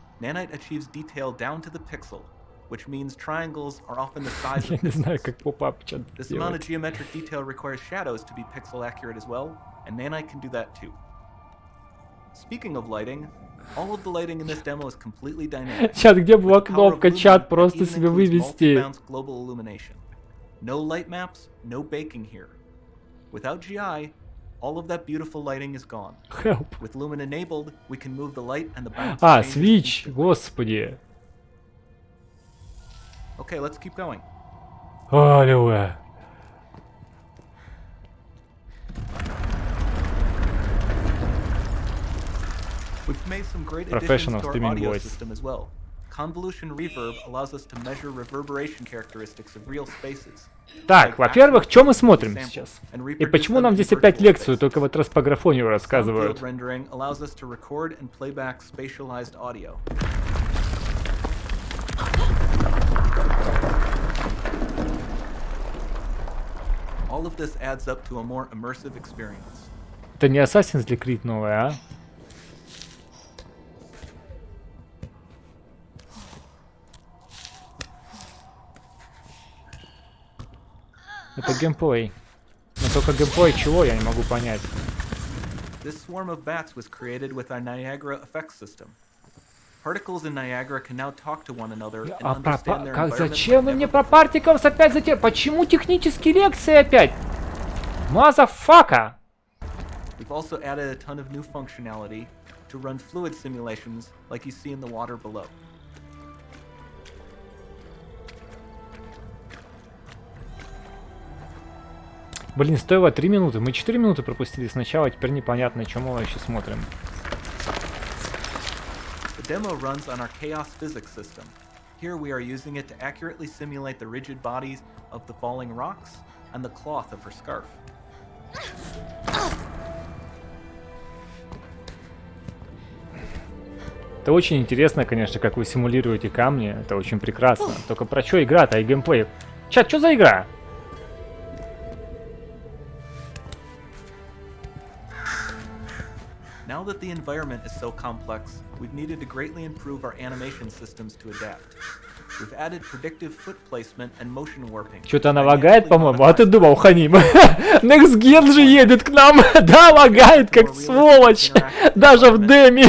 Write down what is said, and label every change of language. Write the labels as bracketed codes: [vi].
[en] Nanite achieves detail down to the pixel, which means triangles are often the size of [ru] Я не знаю, как поп-ап [en] This amount of geometric detail requires shadows to be pixel accurate as well, and Nanite can do that too. Speaking of lighting, all of the lighting in this demo is completely dynamic. [ru] Чат, где была кнопка чат просто себе вывести? [en] Global illumination. No light maps, no baking here. Without GI, all of that beautiful lighting is gone. Help. With Lumen enabled, we can move the light and the bounce. [ru] А, Switch, господи. [en] Okay, let's keep going. [ru] Аллилуйя. [en] We've We've made some great Professional additions to our streaming audio voice. system as well. Convolution reverb allows us to measure reverberation characteristics of real spaces. [ru] Так, во-первых, что мы смотрим сейчас? И почему нам здесь опять лекцию, только в этот раз по графонию рассказывают? [en] Field rendering allows us to record and play back spatialized audio. All of this adds up to a more immersive experience. [ru] Это не Assassin's Creed новая, а? Это геймплей. Но только геймплей чего, я не могу понять. [en] This swarm of bats was created with our Niagara effects system. Particles in Niagara can now talk to one another and understand their environment. [ru] Зачем вы мне про партиклс опять затем? Почему технические лекции опять? Мазафака! [en] We've also added a ton of new functionality to run fluid simulations like you see in the water below. [ru] Блин, стоило 3 минуты. Мы 4 минуты пропустили сначала, теперь непонятно, что мы вообще смотрим. [en] The demo runs on our chaos physics system. Here we are using it to accurately simulate the rigid bodies of the falling rocks and the cloth of her scarf. [ru] Это очень интересно, конечно, как вы симулируете камни. Это очень прекрасно. Только про что игра-то и геймплей? Чат, что за игра? [en] Now that the environment is so complex, we've needed to greatly improve our animation systems to adapt. We've added predictive foot placement and motion warping. [ru] Что-то она лагает, по-моему. А ты думал, Ханим? Next Gen же едет к нам. Да, лагает, как сволочь. Даже в деме.